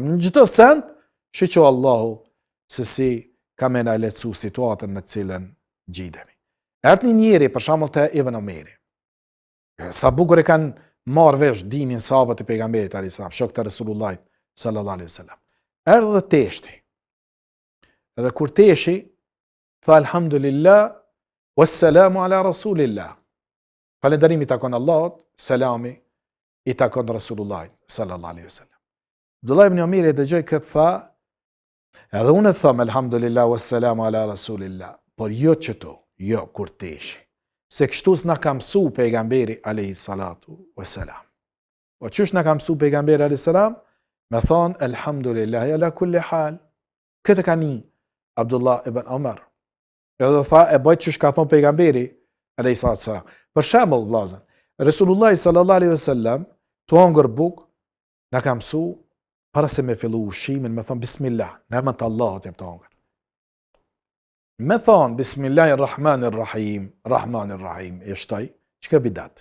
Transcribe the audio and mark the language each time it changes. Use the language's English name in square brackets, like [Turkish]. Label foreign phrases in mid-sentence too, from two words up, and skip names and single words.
[Albanian] Në çdo send shiqo Allahu se si ka me na lehtësu situatën në cilën gjidemi. Erdhi një njeri për shembull te Ibn Omeri. Sa bukur e kanë marrë vesh dinin sahabët e pejgamberit [Arabic] عليه السلام, [Albanian] shok të Resulullahit [Arabic] صلى الله عليه وسلم. [Albanian] Erdhi dhe teshti. Edhe kur teshi tha [Arabic] الحمد لله والسلام على رسول الله. [Albanian] Falënderimi i takon Allahut, selami i takon Resulullahit [Arabic] صلى الله عليه وسلم. [Albanian] Abdullah ibn Omeri dëgjoi këtë tha, edhe unë them [Arabic] الحمد لله والسلام على رسول الله, [Albanian] por jo çto, jo kur teshi. Se kështu s'na ka mësu pejgamberi [Arabic] عليه الصلاة والسلام. [Albanian] Po çish na ka mësu pejgamberi [Arabic] عليه السلام? [Albanian] Me thon [Arabic] الحمد لله على كل حال. [Albanian] Këtë ka ni Abdullah ibn Omar. Edhe tha e bëj çish ka thon pejgamberi [Arabic] عليه الصلاة والسلام. [Albanian] Për shembull vllazën, Resulullah [Arabic] صلى الله عليه وسلم [Albanian] tu hongër buk na ka mësu para se me fillu ushimin me thon bismillah, në emrin të Allahut jam të hongër. Me thonë, [Arabic] بسم الله الرحمن الرحيم، الرحمن الرحيم, [Albanian] e shtoj, që ka bidat?